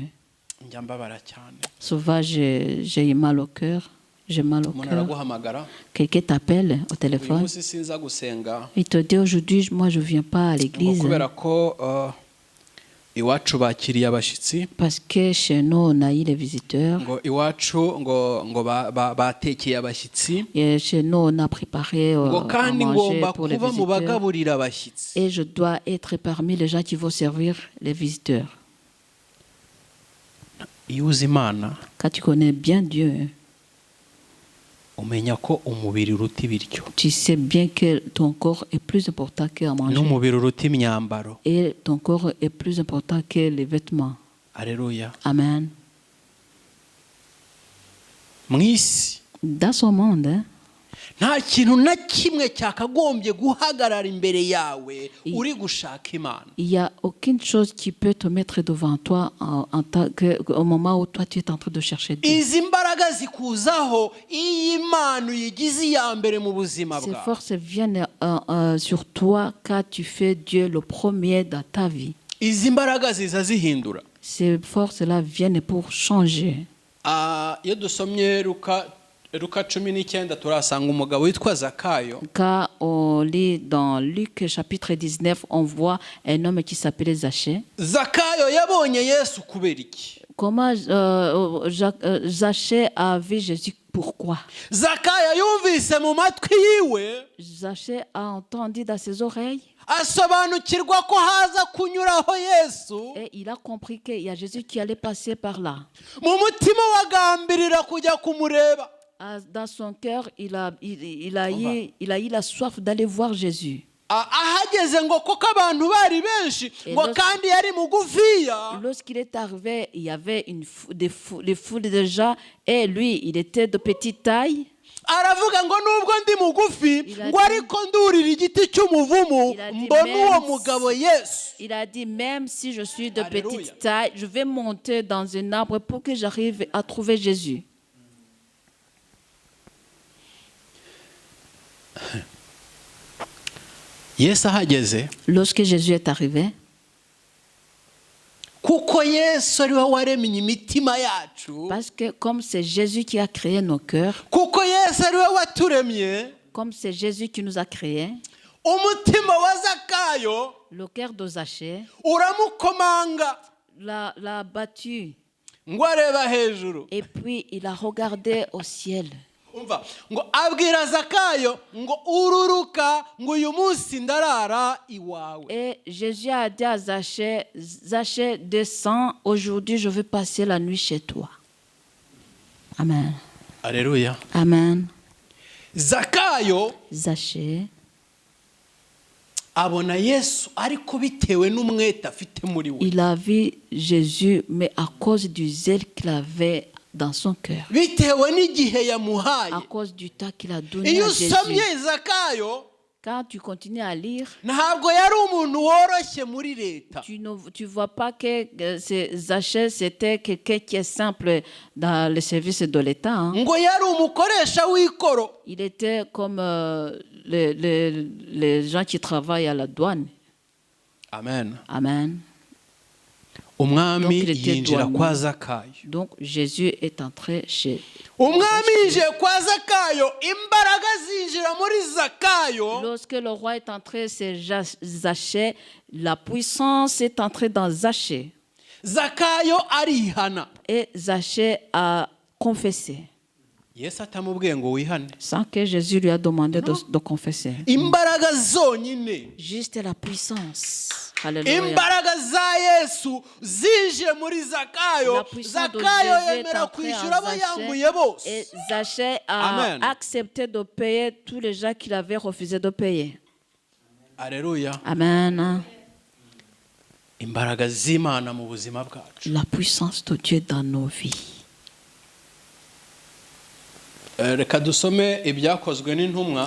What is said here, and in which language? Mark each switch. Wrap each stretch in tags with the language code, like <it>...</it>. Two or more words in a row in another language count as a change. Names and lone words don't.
<rw>Njya mbabara cyane.</rw> <fr>Souvent, j'ai mal au cœur. J'ai mal au</fr> <rw>Umuntu</rw> <fr>cœur.</fr> <rw>araguhamagara,</rw> <fr>Quelqu'un t'appelle au</fr> <rw>uyu</rw> <fr>téléphone.</fr> <rw>munsi sinza gusenga</rw> <fr>Il te dit aujourd'hui, moi je ne viens pas à</fr> <rw>ngo</rw> <fr>l'église</fr> <rw>kubera ko iwacu bakiriye abashyitsi,</rw> <fr>parce que chez nous on a eu les visiteurs.</fr> <rw>ngo iwacu ngo batekeye abashyitsi,</rw> <fr>Et chez nous on a préparé</fr> <rw>ngo</rw> <fr>à</fr> <rw>kandi</rw> <fr>manger</fr> <rw>ngomba</rw> <fr>pour les</fr> <rw>kuba mu</rw> <fr>visiteurs.</fr> <rw>bagaburira abashyitsi.</rw> <fr>Et je dois être parmi les gens qui vont servir les visiteurs.</fr> <rw>Iyo uzi Imana</rw> <fr>Quand tu connais bien Dieu,</fr> <rw>umenya ko umubiri uruta ibiryo</rw> <fr>tu sais bien que ton corps est plus important qu'à manger.</fr> <rw>n'umubiri uruta imyambaro.</rw> <fr>Et ton corps est plus important que les vêtements. Alléluia. Amen.</fr> <rw>Mu isi</rw> <fr>Dans ce monde, hein,</fr> <rw>nta kintu na kimwe cyakagombye guhagarara imbere yawe uri gushaka Imana.</rw> <fr>il n'y a aucune chose qui peut te mettre devant toi au moment où toi tu es en train de chercher Dieu.</fr> <rw>Izi mbaraga zikuzaho iyo Imana uyigize iya mbere mu buzima</rw> <fr>Ces</fr> <rw>bwawe.</rw> <fr>forces viennent sur toi quand tu fais Dieu le premier dans ta vie.</fr> <rw>Izi mbaraga ziza zihindura.</rw> <fr>Ces forces-là viennent pour changer.</fr> <rw>Iyo dusomye Luka 19 turasanga umugabo witwa Zakayo.</rw> <fr>Quand on lit dans Luc chapitre 19, on voit un homme qui s'appelait Zachée.</fr> <rw>Zakayo yabonye Yesu kubera iki?</rw> <fr>Comment Zachée a vu Jésus? Pourquoi?</fr> <rw>Zakayo yumvise mu matwi yiwe,</rw> <fr>Zachée a entendu dans ses oreilles</fr> <rw>asobanukirwa ko haza kunyuraho Yesu.</rw> <fr>et il a compris qu'il y a Jésus qui allait passer par là.</fr> <rw>Mu mutima wagambirira kujya kumureba.</rw> <fr>Dans son cœur, il a eu la soif d'aller voir Jésus.</fr> <rw>ahageze ngo koko abantu bari benshi ngo kandi yari mugufiya.</rw> <fr>Lorsqu'il est arrivé, il y avait des foules de gens et lui, il était de petite taille.</fr> <rw>Aravuga ngo nubwo ndi mugufi ngo ariko ndurira igiti cy'umuvumu mbona uwo mugabo Yesu.</rw> <fr>Il a dit, même si je suis de petite taille, je vais monter dans un arbre pour que j'arrive à trouver Jésus.</fr> <rw>Yesu ahageze,</rw> <fr>lorsque Jésus est arrivé,</fr> <rw>kuko Yesu ari we waremye imitima yacu,</rw> <fr>parce que comme c'est Jésus qui a créé nos cœurs,</fr> <rw>kuko Yesu ari we waturemye,</rw> <fr>comme c'est Jésus qui nous a créés,</fr> <rw>umutima wa Zakayo,</rw> <fr>le cœur de Zachée,</fr> <rw>uramukomanga,</rw> <fr>l'a battu,</fr> <rw>ngo areba hejuru,</rw> <fr>et puis il a regardé au ciel.</fr> <rw>umva ngo abwira Zakayo ngo ururuka ngo uyu munsi ndarara iwawe.</rw> <fr>Et Jésus a dit à Zachée, Zachée, descends, aujourd'hui je vais passer la nuit chez toi. Amen. Alléluia. Amen.</fr> <rw>Zakayo</rw> <fr>Zachée</fr> <rw>abona Yesu ariko bitewe n'umwete afite muri we.</rw> <fr>Il a vu Jésus, mais à cause du zèle qu'il avait dans son cœur,</fr> <rw>bitewe n'igihe yamuhaye.</rw> <fr>à cause du temps qu'il a donné</fr> <rw>Iyo</rw> <fr>à Jésus.</fr> <rw>usomye Zakayo,</rw> <fr>Quand tu continues à lire,</fr> <rw>ntabwo yari umuntu woroshye muri leta.</rw> <fr>tu vois pas que Zachée, c'était quelqu'un qui est simple dans le service de l'État. Hein.</fr> <rw>Ngo yari umukoresha w'ikoro.</rw> <fr>Il était comme les gens qui travaillent à la douane. Amen. Amen.</fr> <rw>Umwami</rw> <fr>Donc, il était</fr> <rw>yinjira</rw> <fr>douanier.</fr> <rw>kwa Zakayo.</rw> <fr>Donc Jésus est entré chez...</fr> <rw>Umwami yinjiye kwa Zakayo, imbaraga zinjira muri Zakayo.</rw> <fr>Lorsque le roi est entré chez Zachée, la puissance est entrée dans Zachée.</fr> <rw>Zakayo arihana.</rw> <fr>Et Zachée a confessé,</fr> <rw>Yesu atamubwiye ngo wihane.</rw> <fr>sans que Jésus lui a demandé de confesser.</fr> <rw>Imbaraga zonyine.</rw> <fr>Juste la puissance. Alléluia.</fr> <rw>Imbaraga za Yesu zinjiye muri Zakayo.</rw> <fr>La puissance de</fr> <rw>Zakayo</rw> <fr>Jésus est</fr> <rw>yemera</rw> <fr>entrée</fr> <rw>kwishyura abo</rw> <fr>en</fr> <rw>yambuye</rw> <fr>Zachée.</fr> <rw>bose.</rw> <fr>Et Zachée a Amen. accepté de payer tous les gens qu'il avait refusé de payer. Alléluia. Amen.</fr> <rw>Imbaraga z'Imana mu buzima bwacu.</rw> <fr>La puissance de Dieu dans nos vies.</fr> <rw>Reka dusome ibyakozwe n'intumwa.</rw>